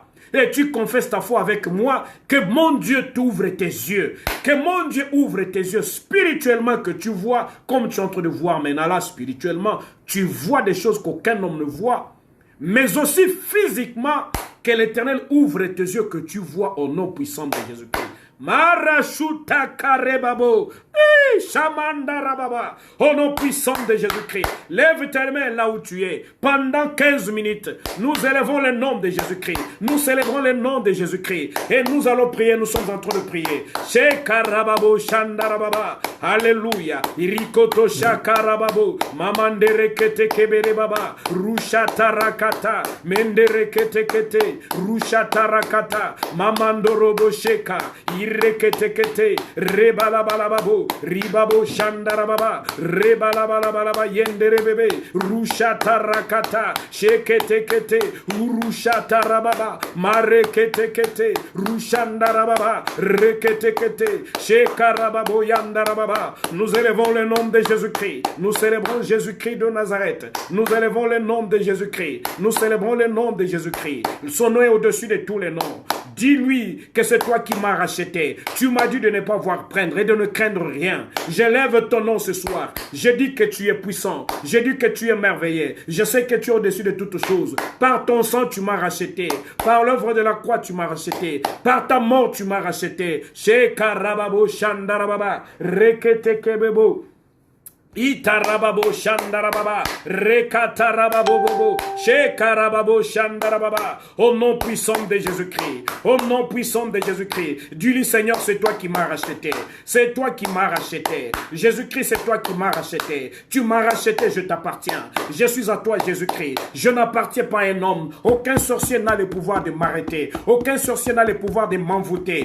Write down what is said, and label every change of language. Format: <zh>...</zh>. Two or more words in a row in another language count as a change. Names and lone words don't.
<fr>Et tu confesses ta foi avec moi. Que mon Dieu t'ouvre tes yeux. Que mon Dieu ouvre tes yeux spirituellement, que tu vois, comme tu es en train de voir maintenant là, spirituellement. Tu vois des choses qu'aucun homme ne voit. Mais aussi physiquement, que l'Éternel ouvre tes yeux, que tu vois au nom puissant de Jésus-Christ. Marashuta karebabo. Shamanda rababa. Au nom puissant de Jésus-Christ. Lève tes mains là où tu es. Pendant 15 minutes, nous élevons le nom de Jésus-Christ. Nous célébrons le nom de Jésus-Christ. Et nous allons prier. Nous sommes en train de prier. Shekarababo shandarababa. Alléluia. Irikoto shakarababo. Mamandere kete kebere baba. Rushata rakata. Mendere kete kete. Rushata rakata. Mamandorobo sheka. Irekete kete. Rebalabalababo. Ribabo shandarababa. Rebalabalabalaba yendere bebe. Rushata rakata. Shekete kete. Urushata rababa. Marekete kete. Rushandarababa. Rekete kete. Shekarababo yandarababa. Nous élevons le nom de Jésus-Christ. Nous célébrons Jésus-Christ de Nazareth. Nous élevons le nom de Jésus-Christ. Nous célébrons le nom de Jésus-Christ. Son nom est au-dessus de tous les noms. Dis-lui que c'est toi qui m'as racheté. Tu m'as dit de ne pas voir prendre et de ne craindre rien. J'élève ton nom ce soir. Je dis que tu es puissant. Je dis que tu es merveilleux. Je sais que tu es au-dessus de toutes choses. Par ton sang, tu m'as racheté. Par l'œuvre de la croix, tu m'as racheté. Par ta mort, tu m'as racheté. Shekarababo shandarababa. Rekete kebebo. Itarababo shandarababa. Rekatarababo. Shekarababo shandarababa. Au nom puissant de Jésus-Christ. Au nom puissant de Jésus-Christ. Dis-lui, Seigneur, c'est toi qui m'as racheté. C'est toi qui m'as racheté. Jésus-Christ, c'est toi qui m'as racheté. Tu m'as racheté, je t'appartiens. Je suis à toi, Jésus-Christ. Je n'appartiens pas à un homme. Aucun sorcier n'a le pouvoir de m'arrêter. Aucun sorcier n'a le pouvoir de m'envoûter.</fr>